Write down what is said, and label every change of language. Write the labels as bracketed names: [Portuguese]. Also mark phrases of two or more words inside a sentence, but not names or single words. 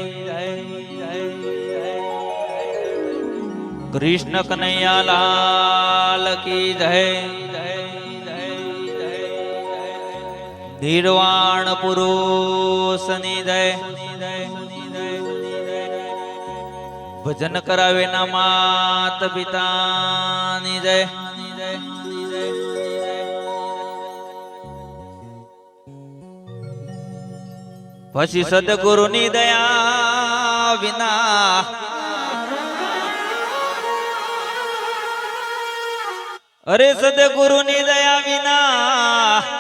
[Hindi] कृष्ण कन्हैया लाल की जय। [Gujarati] નિર્વાણ પુરુષની જય। ભજન કરાવે ના માત પિતાની જય। પછી સદગુરુની દયા વિના અરે સદગુરુની દયા વિના